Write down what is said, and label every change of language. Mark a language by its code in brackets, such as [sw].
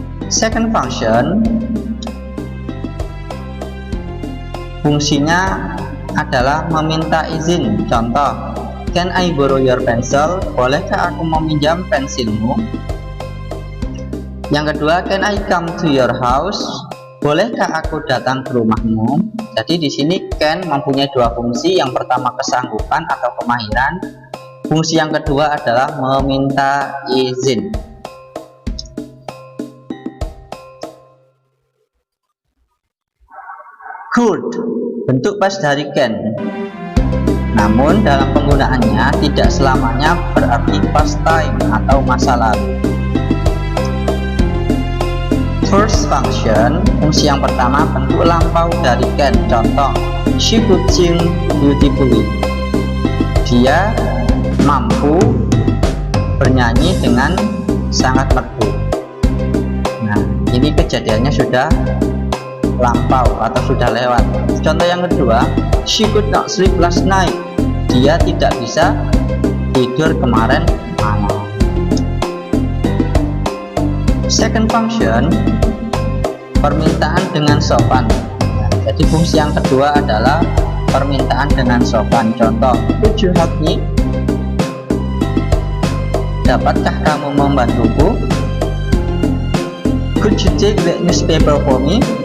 [en] Second function, [id] fungsinya adalah meminta izin. Contoh, [en] can I borrow your pencil? [id] Bolehkah aku meminjam pensilmu? Yang kedua, [en] can I come to your house? [id] Bolehkah aku datang ke rumahmu? Jadi di sini can mempunyai dua fungsi. Yang pertama kesanggupan atau kemahiran. Fungsi yang kedua adalah meminta izin. Could, bentuk past dari can, namun dalam penggunaannya tidak selamanya berarti past time atau masa lalu. [en] First function, [id] fungsi yang pertama bentuk lampau dari can. Contoh, [en] she could sing beautifully. [id] Dia mampu bernyanyi dengan sangat merdu. Nah, ini kejadiannya sudah lampau atau sudah lewat. Contoh yang kedua, [en] she could not sleep last night. [id] Dia tidak bisa tidur kemarin malam. [en] Second function, [id] permintaan dengan sopan. Jadi fungsi yang kedua adalah permintaan dengan sopan. Contoh, [en] could you help me? [id] Dapatkah kamu membantuku? [en] Could you take the newspaper for me?